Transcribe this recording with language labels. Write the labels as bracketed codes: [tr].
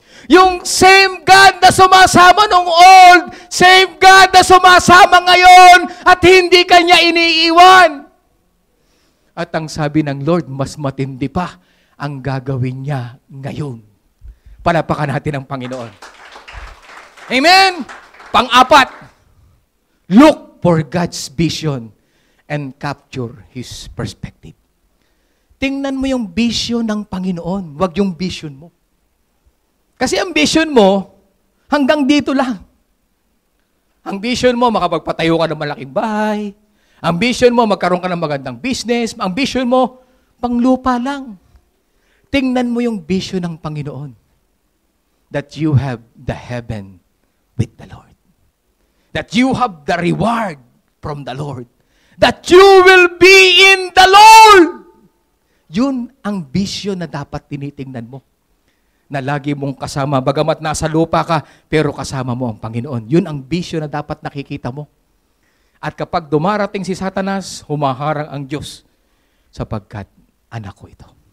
[tl] Yung same God na sumasama nung old, same God na sumasama ngayon, at hindi kanya iniiwan. At ang sabi ng Lord, mas matindi pa ang gagawin niya ngayon. Palapakan natin ang Panginoon. Amen? [en] Pang-apat, look for God's vision and capture His perspective. [tl] Tingnan mo yung vision ng Panginoon, wag yung vision mo. Kasi ang vision mo, hanggang dito lang. Ang vision mo, makapagpatayo ka ng malaking bahay. Ang vision mo, magkaroon ka ng magandang business. Ang vision mo, panglupa lang. Tingnan mo yung vision ng Panginoon. [en] That you have the heaven with the Lord. That you have the reward from the Lord. That you will be in the Lord. [tl] Yun ang vision na dapat tinitingnan mo. Na lagi mong kasama, bagamat nasa lupa ka, pero kasama mo ang Panginoon. Yun ang vision na dapat nakikita mo. At kapag dumarating si Satanas, humaharang ang Diyos, sapagkat anak ko ito.